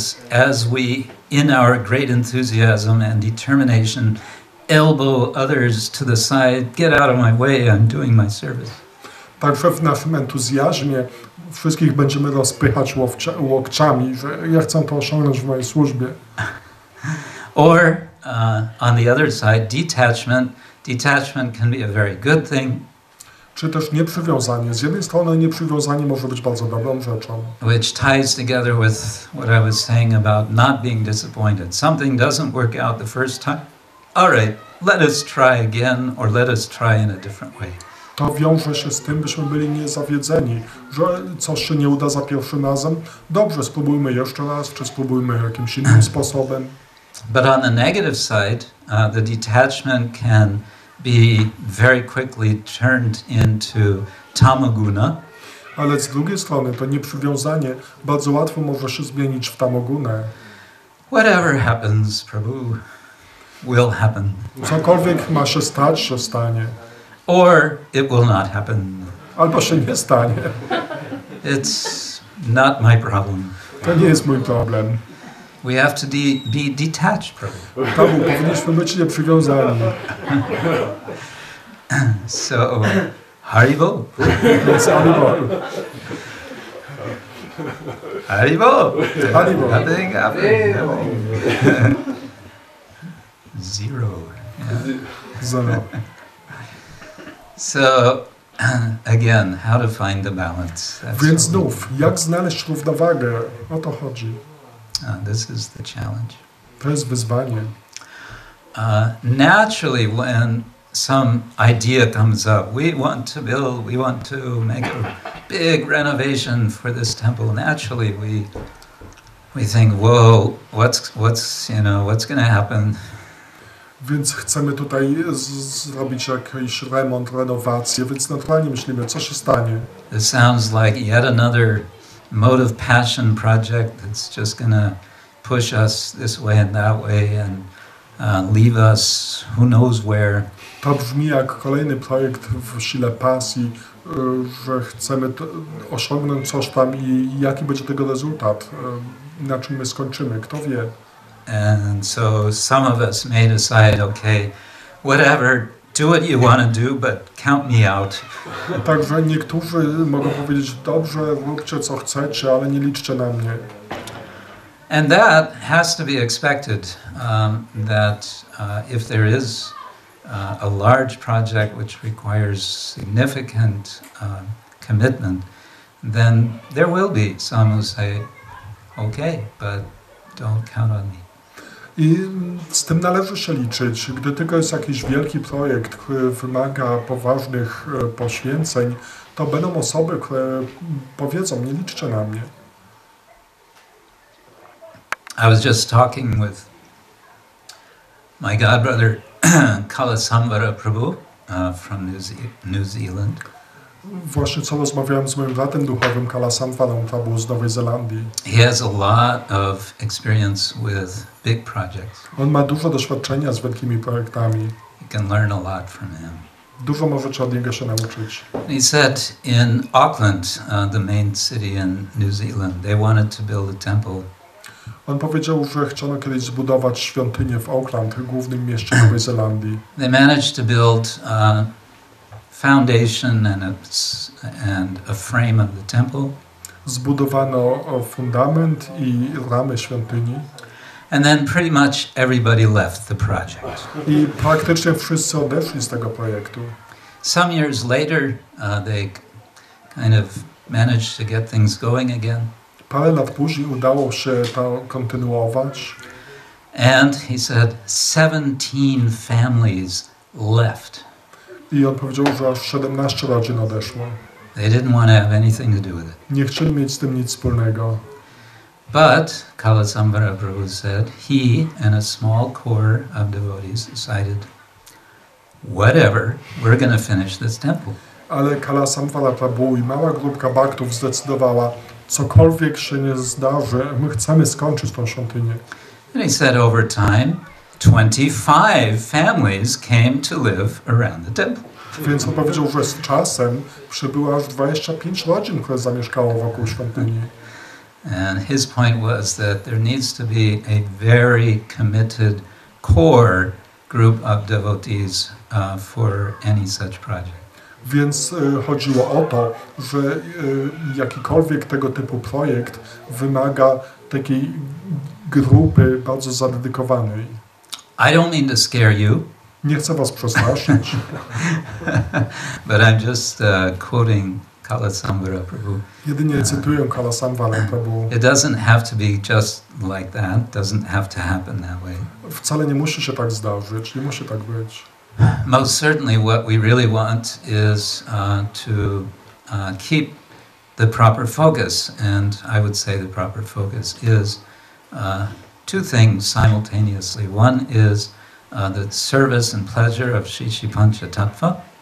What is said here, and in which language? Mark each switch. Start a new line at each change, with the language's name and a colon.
English: As we, in our great enthusiasm and determination, elbow others to the side, get out of my way, I'm doing my service.
Polish: Także w naszym entuzjazmie wszystkich będziemy rozpychać łokciami, że ja chcę to osiągnąć w mojej służbie.
English: Or on the other side, detachment can be a very good thing.
Polish: Czy też nieprzywiązanie. Z jednej strony nieprzywiązanie może być bardzo dobrą rzeczą.
English: Which ties together with what I was saying about not being disappointed. Something doesn't work out the first time. All right, let us try again, or let us try in a different way.
Polish: To wiąże się z tym, byśmy byli niezawiedzeni, że coś się nie uda za pierwszym razem. Dobrze, spróbujmy jeszcze raz, czy spróbujmy jakimś innym sposobem.
English: But on the negative side, the detachment can be very quickly turned into tamaguna.
Polish: Ale z drugiej strony to nieprzywiązanie bardzo łatwo może się zmienić w tamogunę.
English: Whatever happens, Prabhu, will happen.
Polish: Cokolwiek ma się stać, się stanie.
English: Or it will not happen.
Polish: Albo się nie stanie.
English: It's not my problem.
Polish: To nie jest mój problem.
English: We have to be detached, Prabhu.
Polish: Tabu, powinniśmy być nieprzywiązani.
English: So, Haribo.
Polish: Więc Haribo. Haribo. Haribo.
English: Nothing happened.
Polish: Zero. Yeah. Zero.
English: So, again, how to find the balance. That's
Polish: Więc
English: what
Polish: znów, jak znaleźć równowagę? O to chodzi.
English: this is the challenge.
Polish: To jest wyzwanie.
English: Naturally, when some idea comes up, we want to build, we want to make a big renovation for this temple. Naturally, we think, whoa, what's going to happen?
Polish: Więc chcemy tutaj zrobić jakiś remont, renowację, więc naturalnie myślimy, co się stanie.
English: It sounds like yet another motive passion project that's just going to push us this way and that way and leave us who knows where.
Polish: To brzmi jak kolejny projekt w sile pasji, że chcemy osiągnąć coś tam i jaki będzie tego rezultat, na czym my skończymy, kto wie.
English: And so some of us may decide, okay, whatever, do what you want to do, but count me out.
Polish: Także niektórzy mogą powiedzieć, dobrze, róbcie co chcecie, ale nie liczcie na mnie.
English: And that has to be expected, that if there is a large project which requires significant commitment, then there will be some who say, okay, but don't count on me.
Polish: I z tym należy się liczyć. Gdy tylko jest jakiś wielki projekt, który wymaga poważnych poświęceń, to będą osoby, które powiedzą, nie liczcie na mnie.
English: I was just talking with my godbrother Kalasamvara Prabhu from New Zealand.
Polish: Właśnie co rozmawiałem z moim bratem duchowym Kalasamvarą Prabhu z Nowej Zelandii.
English: He has a lot of experience with big projects.
Polish: On ma dużo doświadczenia z wielkimi projektami.
English: You can learn a lot from him.
Polish: Dużo możecie od niego się nauczyć.
English: He said in Auckland, the main city in New Zealand, they wanted to build a temple.
Polish: On powiedział, że chciano kiedyś zbudować świątynię w Auckland, głównym mieście Nowej Zelandii.
English: They managed to build foundation and a frame of the temple.
Polish: Zbudowano fundament i ramy świątyni.
English: And then pretty much everybody left the project.
Polish: I praktycznie wszyscy odeszli z tego projektu.
English: Some years later, they kind of managed to get things going again.
Polish: Parę lat później udało się to kontynuować.
English: And he said 17 families left.
Polish: I on powiedział, że aż 17 rodzin odeszło.
English: They didn't want to have anything to do with it.
Polish: Nie chcieli mieć z tym nic wspólnego.
English: But, Kalasamvara Prabhu said, he and a small core of devotees decided, whatever, we're going to finish this temple.
Polish: Ale Kalasamvara Prabhu i mała grupka baktów zdecydowała, cokolwiek się nie zdarzy, my chcemy skończyć tą świątynię.
English: And he said over time, 25 families came to live around the temple.
Polish: Więc on powiedział, że z czasem przybyło aż 25 rodzin, które zamieszkało wokół świątyni.
English: And his point was that there needs to be a very committed core group of devotees for any such project.
Polish: Więc chodziło o to, że jakikolwiek tego typu projekt wymaga takiej grupy bardzo zadedykowanej.
English: I don't mean to scare you.
Polish: Nie chcę was przestraszyć.
English: But I'm just quoting Kalasamvara Prabhu.
Polish: Jedynie cytuję Kalasamvara Prabhu.
English: It doesn't have to be just like that. Doesn't have to happen that way.
Polish: Wcale nie musi się tak zdarzyć, nie musi tak być.
English: Most certainly what we really want is to keep the proper focus. And I would say the proper focus is two things simultaneously. One is the service and pleasure of Shishi Pancha Tattva.